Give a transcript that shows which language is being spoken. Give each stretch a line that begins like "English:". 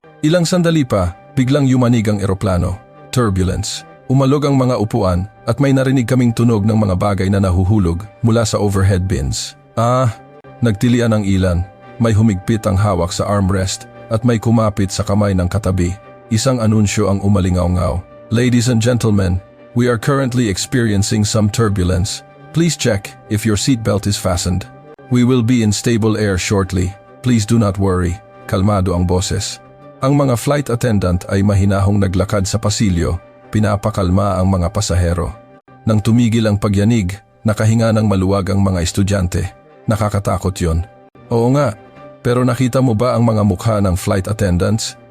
Filipino: Ilang sandali pa, biglang yumanig ang eroplano. Turbulence. Umalog ang mga upuan at may narinig kaming tunog ng mga bagay na nahuhulog mula sa overhead bins. Nagtilian ang ilan, may humigpit ang hawak sa armrest at may kumapit sa kamay ng katabi. Isang anunsyo ang umalingaw-ngaw.
English: Ladies and gentlemen, we are currently experiencing some turbulence. Please check if your seatbelt is fastened. We will be in stable air shortly. Please do not worry.
Filipino: Kalmado ang boses. Ang mga flight attendant ay mahinahong naglakad sa pasilyo, pinapakalma ang mga pasahero. Nang tumigil ang pagyanig, nakahinga ng maluwag ang mga estudyante. Nakakatakot yon. Oo nga, pero nakita mo ba ang mga mukha ng flight attendants?